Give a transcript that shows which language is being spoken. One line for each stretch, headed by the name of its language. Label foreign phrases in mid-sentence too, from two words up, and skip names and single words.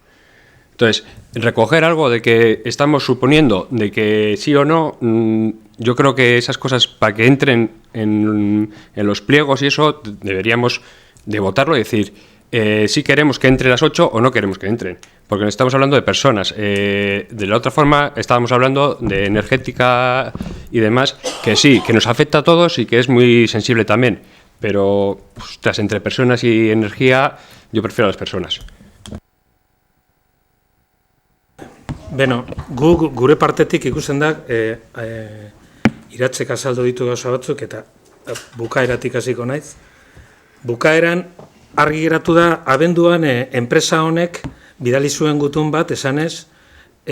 Spanish: Entonces, recoger algo de que estamos suponiendo de que sí o no, yo creo que esas cosas para que entren en los pliegos y eso deberíamos de votarlo y decir si queremos que entre las 8 o no queremos que entren, porque estamos hablando de personas. De la otra forma estábamos hablando de energética y demás, que sí, que nos afecta a todos y que es muy sensible también, pero ostras, entre personas y energía yo prefiero a las personas.
Basque: Beno, gure partetik ikusten da iratzek azaldu ditu gauza batzuk eta bukaeratik hasiko naiz. Bukaeran argi geratu da abenduan enpresa honek bidali zuen gutun bat esanez